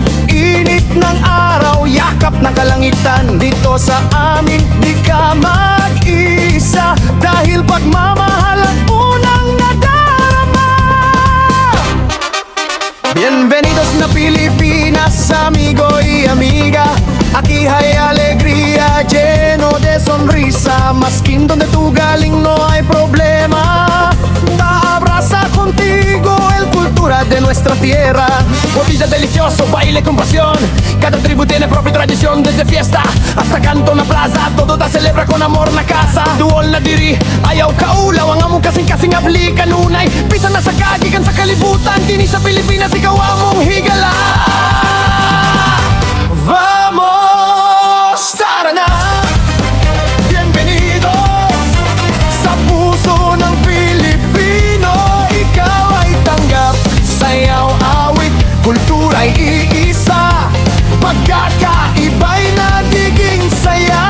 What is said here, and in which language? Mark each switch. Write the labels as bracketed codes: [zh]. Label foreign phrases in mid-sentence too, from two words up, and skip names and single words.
[tl] Init ng araw, yakap ng kalangitan. Dito sa amin, di ka mag-isa, dahil pagmamahal ang unang nadarama. [cbk] Bienvenidos na Pilipinas, amigo y amiga. Aquí hay alegría, lleno de sonrisa. Maskin donde tú galing no hay problema. Abraza contigo el cultura de nuestra tierra. Botella delicioso, baile con pasión. Cada tribu tiene propia tradición, desde fiesta hasta canto na plaza. Todo da celebra con amor na casa. [ceb] Duol na diri, ayaw kaulaw. Ang among kasing-kasing abli kanunay. Pisa na sa kagigan sa kalibutan. Kini sa Pilipinas, ikaw among higala. Vamos, [tl] tara na! Bienvenidos sa puso ng Pilipino. Ikaw ay tanggap, sayaw, awit, kultura'y iisa. Pagkakaiba'y nagiging saya.